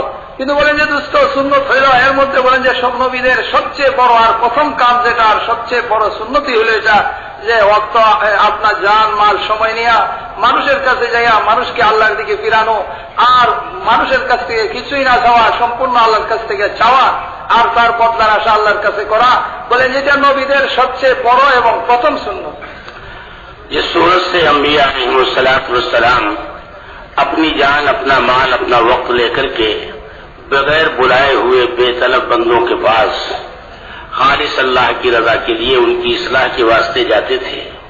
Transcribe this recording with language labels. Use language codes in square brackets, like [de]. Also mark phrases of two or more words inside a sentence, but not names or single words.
[bn] কিন্তু বলেন যে দোস্ত, সুন্নত হইল এর মধ্যে বলেন যে সব নবীদের সবচেয়ে বড় আর প্রথম কাজ যেটা, আর সবচেয়ে বড় সুন্নতি হইল এটা যে ওয়াক্ত আপনার জান, মাল, সময় নিয়া মানুষের কাছে যাইয়া মানুষকে আল্লাহর দিকে ফিরানো, আর মানুষের কাছ থেকে কিছুই না চাওয়া, সম্পূর্ণ আল্লাহর কাছ থেকে চাওয়া আর তার বদলার আশা আল্লাহর কাছে করা। বলেন যেটা নবীদের সবচেয়ে বড় এবং প্রথম সুন্নত। [ur] یہ صورت سے انبیاء [ar] علیہ الصلوۃ والسلام [ur] اپنی جان، اپنا مال، اپنا وقت لے کر کے بغیر بلائے ہوئے بے طلب بندوں کے پاس خالص اللہ کی رضا کے لیے ان کی اصلاح کے واسطے جاتے تھے.